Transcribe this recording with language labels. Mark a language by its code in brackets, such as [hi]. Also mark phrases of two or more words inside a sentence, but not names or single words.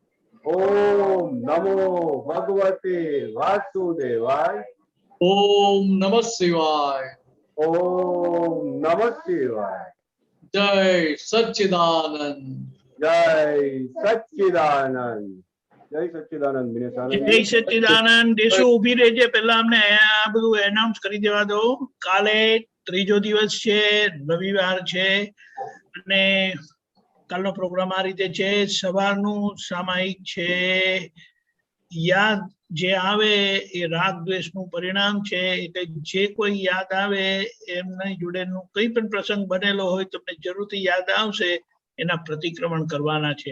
[sa] ओम नमो भगवते वासुदेवाय, ओम नमः शिवाय, ओम नमः शिवाय. [hi] जय सच्चिदानंद, जय सच्चिदानंद, जय सच्चिदानंद. [gu] જય સચ્ચિદાનંદ. દેશો ઉભી રહેજે, પહેલા અમને આ બધું એનાઉન્સ કરી દેવા દો. કાલે ત્રીજો દિવસ છે, રવિવાર છે, અને કાલનો પ્રોગ્રામ આ રીતે છે. સવારનું સામાયિક છે. યાદ જે આવે એ રાગ દ્વેષનું પરિણામ છે, એટલે જે કોઈ યાદ આવે એમની જોડેનું કઈ પણ પ્રસંગ બનેલો હોય તમને જરૂરથી યાદ આવશે, એના પ્રતિક્રમણ કરવાના છે.